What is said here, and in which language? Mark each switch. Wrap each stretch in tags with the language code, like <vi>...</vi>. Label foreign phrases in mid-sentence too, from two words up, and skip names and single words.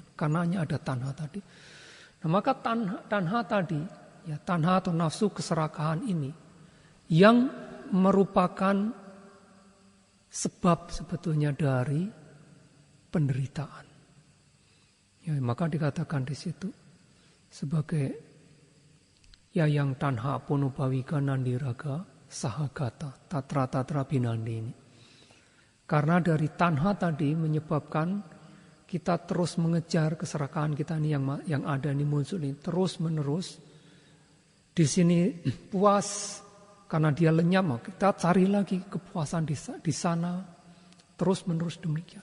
<id>Karenanya ada tanha tadi. Nah, maka tanha tadi, ya tanha atau nafsu keserakahan ini yang merupakan sebab sebetulnya dari penderitaan. Ya, maka dikatakan di situ sebagai</id> <pi>ya yang tanha ponobawika nandiraga sahagata tatra binandini.</pi> <id>Karena dari tanha tadi menyebabkan kita terus mengejar keserakahan kita ini yang ada ini muncul ini terus menerus. Di sini puas karena dia lenyap, kita cari lagi kepuasan di sana terus menerus demikian.</id>